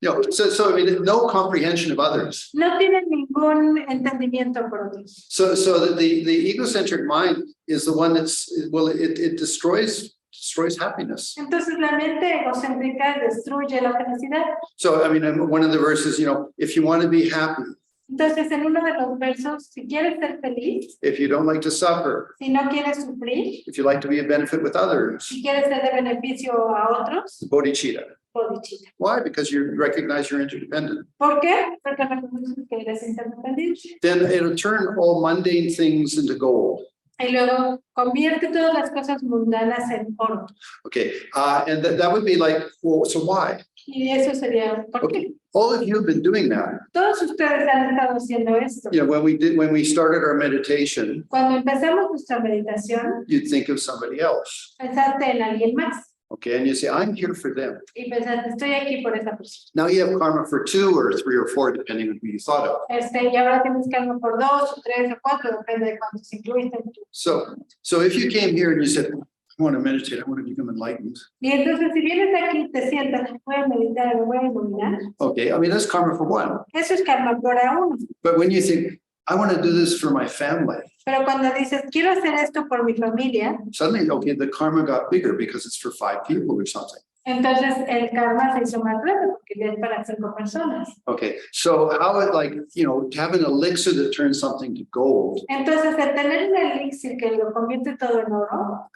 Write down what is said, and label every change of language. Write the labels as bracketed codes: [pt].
[en] So no comprehension of others. [es] no tienen ningún entendimiento por otros. [en] So the egocentric mind is the one it destroys happiness. [es] Entonces la mente egocéntrica destruye la felicidad. [en] So one of the verses, if you want to be happy, [es] Entonces en uno de los versos, si quieres ser feliz, [en] if you don't like to suffer, [es] si no quieres sufrir, [en] if you like to be a benefit with others, [es] si quieres ser de beneficio a otros, [en] Bodhicitta. [es] Bodhicitta. [en] Why? Because you recognize you're interdependent. [es] ¿Por qué? Porque reconoces que eres interdependiente. [en] Then it'll turn all mundane things into gold. [es] Y luego convierte todas las cosas mundanas en oro. [en] Okay, and that would be like, well, so why? [es] Y eso sería, ¿por qué? [en] Okay, all of you have been doing that. [es] Todos ustedes han estado haciendo esto. [en] When we started our meditation, [es] Cuando empezamos nuestra meditación, [en] you'd think of somebody else. [es] pensaste en alguien más. [en] Okay, and you say, I'm here for them. [es] Y pensaste, estoy aquí por esa persona. [en] Now you have karma for 2 or 3 or 4, depending on who you thought of. [es] Y ahora tienes karma por 2, o 3, o 4, depende de cuántos incluiste. [en] So if you came here and you said, I want to meditate, I want to become enlightened. [es] Y entonces, si vienes aquí y te sientas, voy a meditar, me voy a iluminar. [en] Okay, that's karma for 1. [es] Eso es karma por a uno. [en] But when you think, I want to do this for my family, [es] Pero cuando dices, quiero hacer esto por mi familia, [en] suddenly, okay, the karma got bigger because it's for 5 people or something. [es] entonces el karma se hizo más grande porque ya es para 5 personas. [en] Okay, so how to have an elixir that turns something to gold, [es] Entonces, el tener un elixir que lo convierte todo en oro,